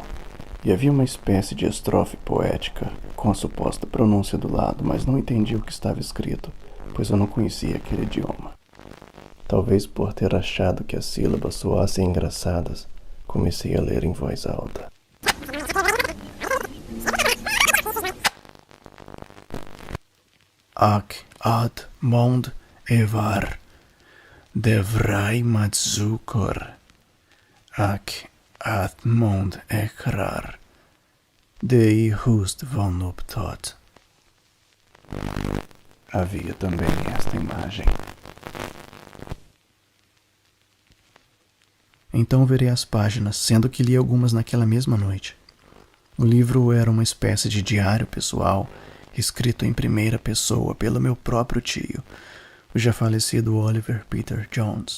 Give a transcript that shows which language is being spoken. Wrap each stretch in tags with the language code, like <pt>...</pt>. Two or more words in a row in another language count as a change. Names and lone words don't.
<pt>E havia uma espécie de estrofe poética com a suposta pronúncia do lado, mas não entendi o que estava escrito, pois eu não conhecia aquele idioma. Talvez por ter achado que as sílabas soassem engraçadas, comecei a ler em voz alta. Ak ad mond evar, devrai matzukor, ak ad mond ekrar, dei hust van optot. Havia também esta imagem. Então virei as páginas, sendo que li algumas naquela mesma noite. O livro era uma espécie de diário pessoal, escrito em primeira pessoa pelo meu próprio tio, o já falecido Oliver Peter Jones.</pt>